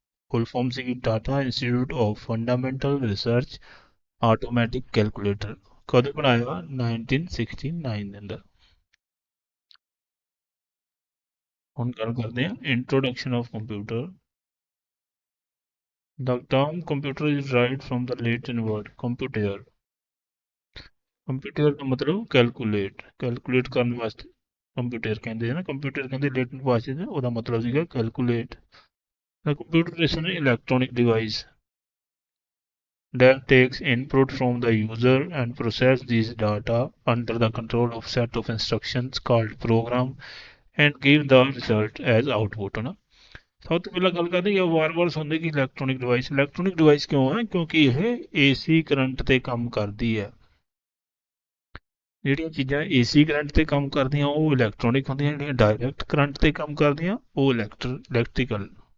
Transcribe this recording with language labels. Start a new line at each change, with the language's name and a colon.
Punjabi: Full form ਸੀਗੀ Tata institute of fundamental research automatic calculator. ਕਦੋਂ ਬਣਾਇਆ? 1969 ਦੇ ਅੰਦਰ। ਹੁਣ ਗੱਲ ਕਰਦੇ ਹਾਂ introduction of computer.
English: The term computer is derived from the Latin word computere।
Punjabi: Computer ਦਾ ਮਤਲਬ ਕੈਲਕੂਲੇਟ ਕਰਨ ਵਾਸਤੇ ਕੰਪਿਊਟਰ ਕਹਿੰਦੇ ਆ ਨਾ। ਕੰਪਿਊਟਰ ਕਹਿੰਦੇ ਲੇਟਿਨ ਭਾਸ਼ਾ 'ਚ, ਉਹਦਾ ਮਤਲਬ ਸੀਗਾ calculate.
English: The computer is an electronic device that takes input from the user and process these data under the control of set of instructions called program and give the result as output ਹੈ ਨਾ।
Punjabi: ਸਭ ਤੋਂ ਪਹਿਲਾਂ ਗੱਲ ਕਰਦੇ ਹਾਂ ਵਾਰ-ਵਾਰ ਸੁਣਦੇ ਕਿ ਇਲੈਕਟ੍ਰੋਨਿਕ ਡਿਵਾਈਸ ਕਿਉਂ ਹੈ? ਕਿਉਂਕਿ ਇਹ ਏਸੀ ਕਰੰਟ ਤੇ ਕੰਮ ਕਰਦੀ ਹੈ। ਜਿਹੜੀਆਂ ਚੀਜ਼ਾਂ ਏਸੀ ਕਰੰਟ ਤੇ ਕੰਮ ਕਰਦੀਆਂ ਉਹ ਇਲੈਕਟ੍ਰੋਨਿਕ ਹੁੰਦੀਆਂ, ਜਿਹੜੀਆਂ ਡਾਇਰੈਕਟ ਕਰੰਟ ਤੇ ਕੰਮ ਕਰਦੀਆਂ ਉਹ ਇਲੈਕਟ੍ਰੀਕਲ।